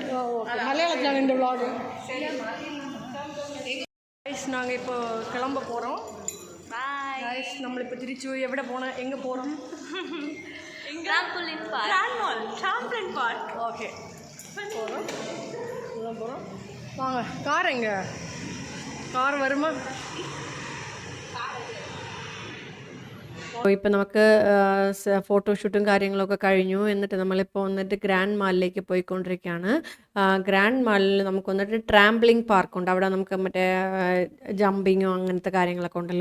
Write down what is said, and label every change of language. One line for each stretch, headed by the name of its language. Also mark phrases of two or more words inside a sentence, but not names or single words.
Tamil: மலையாளத்தில் இந்த vlog. நாங்கள் இப்போ கிளம்ப போகிறோம். கைஸ், நம்ம இப்போ திருச்சி எവിടെ போனோம், எங்கே போகிறோம்? ஓகே, போகிறோம். வாங்க. கார் எங்கே? கார் வருமா?
Malayalam: ഇപ്പം നമുക്ക് ഫോട്ടോഷൂട്ടും കാര്യങ്ങളൊക്കെ കഴിഞ്ഞു. എന്നിട്ട് നമ്മളിപ്പോൾ വന്നിട്ട് ഗ്രാൻഡ് മാളിലേക്ക് പോയിക്കൊണ്ടിരിക്കുകയാണ്. ഗ്രാൻഡ് മാളിൽ നമുക്ക് വന്നിട്ട് ട്രാംപ്ലിംഗ് പാർക്കുണ്ട്. അവിടെ നമുക്ക് മറ്റേ ജമ്പിങ്ങോ അങ്ങനത്തെ കാര്യങ്ങളൊക്കെ ഉണ്ടല്ലോ.